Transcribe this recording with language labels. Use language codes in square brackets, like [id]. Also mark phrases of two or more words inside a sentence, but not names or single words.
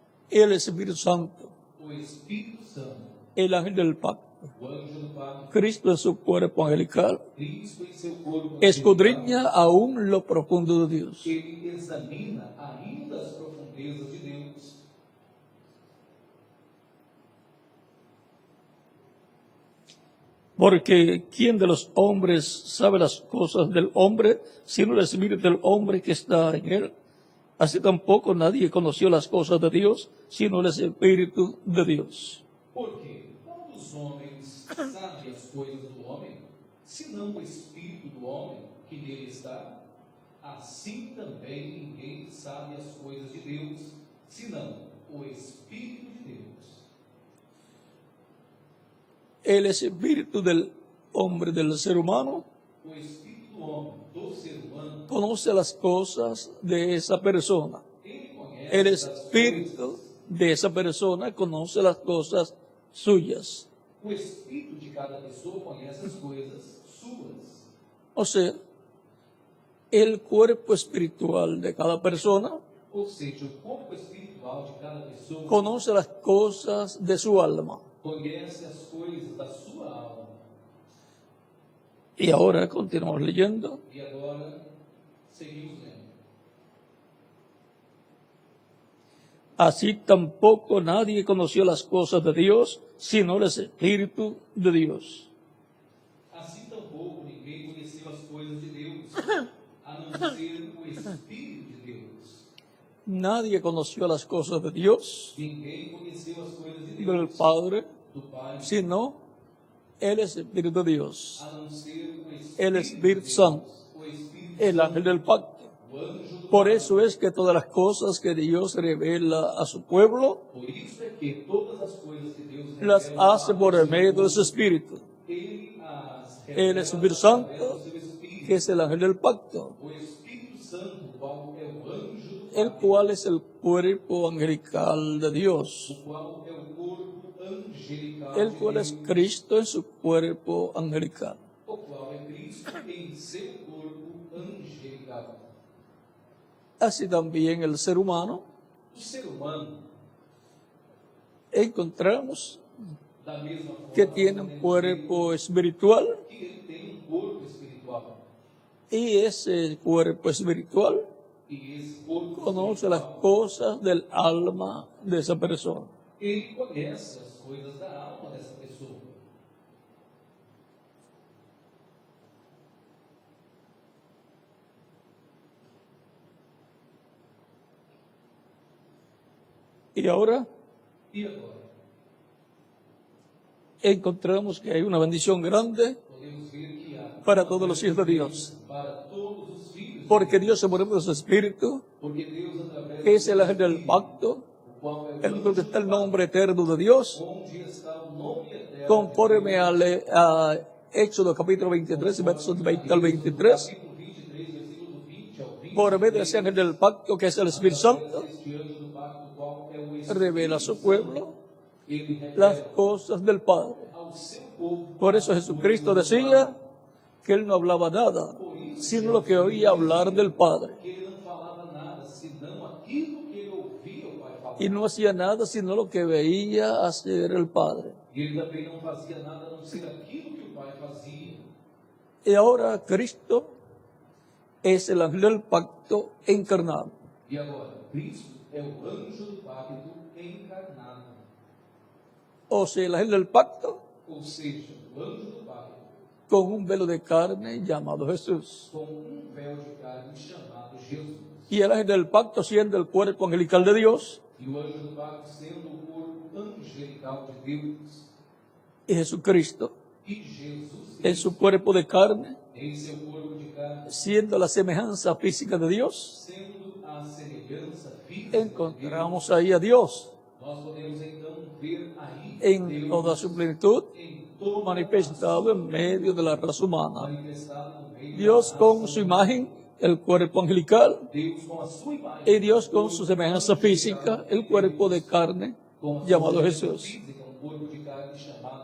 [es] el Espíritu Santo, [pt] o Espírito Santo, [es] el ángel del pacto, [pt] o anjo do pacto, [es] Cristo en su cuerpo angelical, [pt] Cristo em seu corpo [es] escudriña [pt] angelical, [es] aún lo profundo de Dios. [pt] ele examina ainda as profundezas de Deus. [es] Porque ¿quién de los hombres sabe las cosas del hombre, sino el espíritu del hombre que está en él? Así tampoco nadie conoció las cosas de Dios, sino el espíritu de Dios. [pt] Porque qual dos homens sabe as coisas do homem, senão o Espírito do homem que nele está? Assim também ninguém sabe as coisas de Deus, senão o Espírito de Deus. [es] El espíritu del hombre, del ser humano, [pt] O Espírito do homem, do ser humano, [es] conoce las cosas de esa persona. [pt] ele conhece [es] El [pt] as [es] espíritu [pt] coisas. [es] de esa persona conoce las cosas suyas. [pt] O Espírito de cada pessoa conhece as coisas suas. [es] O sea, el cuerpo espiritual de cada persona [pt] Ou seja, o corpo espiritual de cada pessoa [es] conoce las cosas de su alma. [pt] conhece as coisas da sua alma. [es] Y ahora continuamos leyendo. [pt] E agora, seguimos lendo. [es] Así tampoco nadie conoció las cosas de Dios, sino el Espíritu de Dios. [pt] Assim tampouco ninguém conheceu as coisas de Deus, a não ser o Espírito de Deus. [es] Nadie conoció las cosas de Dios, [pt] Ninguém conheceu as coisas de [es] del [pt] Deus, [es] Padre, [pt] do Pai, [es] sino el Espíritu de Dios, [pt] a não ser o [es] el [pt] Espírito [es] Espíritu [pt] de Deus, [es] Santo, [pt] o Espírito [es] el ángel del pacto. [pt] o anjo do [es] Por [pt] Pai. [es] eso es que todas las cosas que Dios revela a su pueblo, [pt] Por isso é que todas as coisas que Deus [es] las [pt] revela [es] hace [pt] ao [es] por [pt] seu [es] el medio de [pt] povo, [es] su Espíritu, [pt] Ele as [es] el [pt] revela [es] Espíritu [pt] através [es] Santo, [pt] do seu Espírito. [es] que es el ángel del pacto, [pt] O Espírito Santo, o qual é o anjo do [es] el [pt] Pai, [es] cual es el cuerpo angelical de Dios, [pt] o qual é o corpo angelical [es] el [pt] de [es] cual es [pt] Deus, [es] Cristo en su cuerpo angelical. [pt] o qual é Cristo em seu corpo angelical. [es] Así también el ser humano [pt] O ser humano, [es] encontramos [pt] da mesma forma, [es] que tiene un cuerpo espiritual [pt] que ele tem um corpo espiritual. [es] y ese cuerpo espiritual [pt] E esse corpo [es] conoce las [pt] espiritual, [es] cosas del alma de esa persona. [pt] ele conhece as coisas da alma dessa pessoa. [es] Y ahora [pt] E agora? [es] encontramos que hay una bendición grande [pt] Podemos ver que há [es] para [pt] uma [es] todos los hijos de [pt] grande [es] Dios, [pt] bênção para todos os filhos de [es] porque [pt] Deus. [es] Dios se mueve de su espíritu, [pt] Porque Deus, através [es] que es [pt] do [es] el ángel del [pt] Espírito, [es] pacto, [pt] o qual é o [es] en [pt] anjo [es] donde está el [pt] do Pai, [es] nombre eterno de Dios, [pt] onde está o nome eterno [es] conforme [pt] de Deus, [es] a Éxodo capítulo 23, versos 20 al 23, [pt] capítulo 23, versículo 20 ao 23, [es] por medio de ese ángel del pacto que es el Espíritu Santo, [pt] este anjo do pacto, o qual é o Espírito [es] revela a su pueblo [pt] ele revela [es] las cosas del Padre. [pt] ao seu povo. [es] Por eso Jesucristo decía que él no hablaba nada, sino lo que oía hablar del Padre. [pt] Que ele não falava nada, senão aquilo que ele ouvia o Pai falar. [es] Y no hacía nada, sino lo que veía hacer el Padre. [pt] E ele também não fazia nada a não ser aquilo que o Pai fazia. [es] Y ahora Cristo es el ángel del pacto encarnado. [pt] E agora, Cristo é o anjo do pacto encarnado. [es] O sea, el ángel del pacto [pt] Ou seja, o anjo do pacto [es] con un velo de carne llamado Jesús. [pt] com um véu de carne chamado Jesus. [es] Y el ángel del pacto siendo el cuerpo angelical de Dios, [pt] E o anjo do pacto sendo o corpo angelical de Deus. [es] y Jesucristo [pt] E Jesus, [es] en su cuerpo de carne, [pt] em seu corpo de carne, [es] siendo la semejanza física de Dios, [pt] sendo a semelhança física de Deus, [es] encontramos ahí a Dios [pt] nós podemos então ver aí [es] en [pt] Deus [es] toda su plenitud, [pt] em todo [es] manifestado en medio de la raza humana. [pt] manifestado no meio [es] Dios [pt] da [es] con [pt] raça [es] su [pt] humana. [es] imagen, el cuerpo angelical, [pt] Deus com a sua imagem, [es] y Dios con su semejanza física, el cuerpo de carne [pt] com a sua [es] llamado [pt] semelhança [es] Jesús. [pt] física, um corpo de carne chamado